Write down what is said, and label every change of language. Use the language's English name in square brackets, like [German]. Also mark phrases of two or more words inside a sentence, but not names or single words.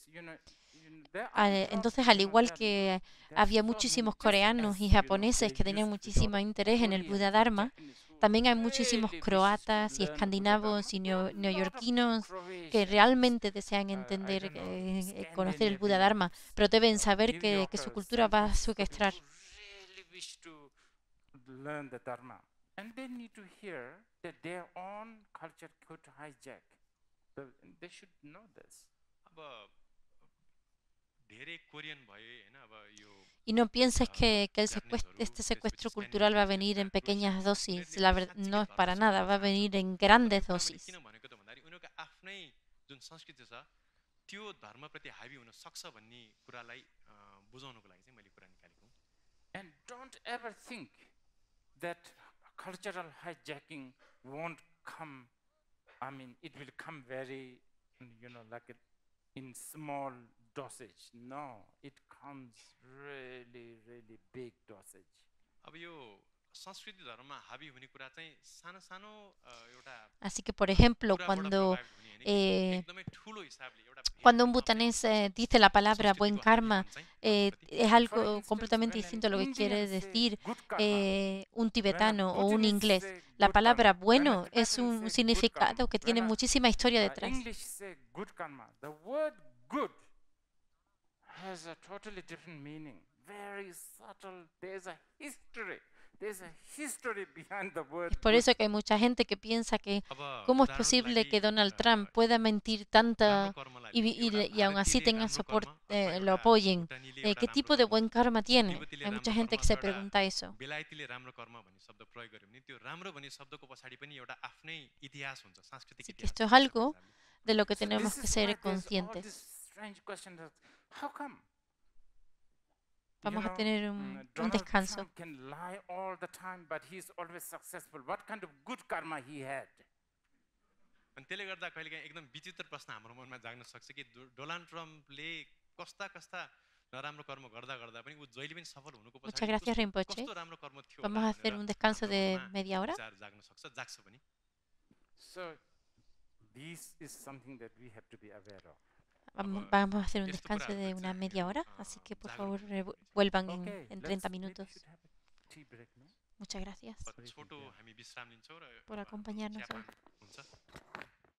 [Spanish] Entonces, al igual que había muchísimos coreanos y japoneses que tenían muchísimo interés en el Buda Dharma, también hay muchísimos croatas y escandinavos y neoyorquinos que realmente desean entender, conocer el Buda Dharma, pero deben saber que su cultura va a secuestrar. [English] And they need to hear that their own culture could hijack. They should know this. [Nepali] अब धेरै कोरियन भयो हैन अब यो [Spanish] Y no pienses que este secuestro cultural va a venir en pequeñas dosis. La verdad, no es para nada, va a venir en grandes dosis. [Nepali] किन भनेको त भन्दाखेरि उनीहरुको आफ्नै जुन संस्कृति छ त्यो धर्मप्रति हाबी हुन सक्छ भन्ने कुरालाई बुझाउनको लागि चाहिँ मैले कुरा निकालेको हुँ. [English] And don't ever think that cultural hijacking won't come. I mean, it will come very, like in small dosage. No, it comes really, really big dosage. [Nepali] अब यो संस्कृति धर्ममा हाबी हुने कुरा चाहिँ सानो सानो एउटा [Spanish] Así que, por ejemplo, cuando un butanés dice la palabra buen karma, es algo completamente distinto a lo que quiere decir un tibetano o un inglés. La palabra bueno es un significado que tiene muchísima historia detrás. [English] English say good karma. The word good has a totally different meaning. Very subtle. There's a history. There's a history behind the word. [Spanish] Es por eso que hay mucha gente que piensa que cómo es posible que Donald Trump pueda mentir tanta y aún así tengan soporte, lo apoyen. ¿Qué tipo de buen karma tiene? Hay mucha gente que se pregunta eso. [Nepali] बेलायतीले राम्रो कर्म भन्ने शब्द प्रयोग गर्यो भने त्यो राम्रो भन्ने शब्दको पछाडी पनि एउटा आफ्नै इतिहास हुन्छ सांस्कृतिक [Spanish] Así que [Nepali] इतिहास. [Spanish] esto es algo de lo que [English] So [Spanish] tenemos [English] this [Spanish] que [English] is [Spanish] ser [English] why there's all [Spanish] conscientes. [English] these strange questions. How come? [Spanish] Vamos a tener un [English] Donald [Spanish] descanso. [English] Trump can lie all the time, but he's always successful. What kind of good karma he had? [Nepali] अनि त्यसले गर्दा कहिलेकाहीँ एकदम विचित्र प्रश्न हाम्रो मनमा जाग्न सक्छ कि डोनाल्ड ट्रम्पले कस्ता कस्ता नराम्रो कर्म गर्दा गर्दा पनि ऊ जहिले पनि सफल हुनुको [Spanish] Muchas [Nepali] पछाडी [Spanish] gracias, Rinpoche. [Nepali] कस्तो राम्रो कर्म थियो [Spanish] Vamos a hacer un descanso de media hora. [Nepali] विचार जाग्न सक्छ जाग्छ पनि. [English] So this is something that we have to be aware of. [Spanish] Vamos a hacer un descanso de una media hora, así que por favor vuelvan en 30 minutos. [English] Tea break, no? [Spanish] Muchas gracias [Nepali] छोटो हामी विश्राम लिन्छौँ र [Spanish] por acompañarnos [Nepali] चिया [Spanish] hoy. [Nepali] पान हुन्छ.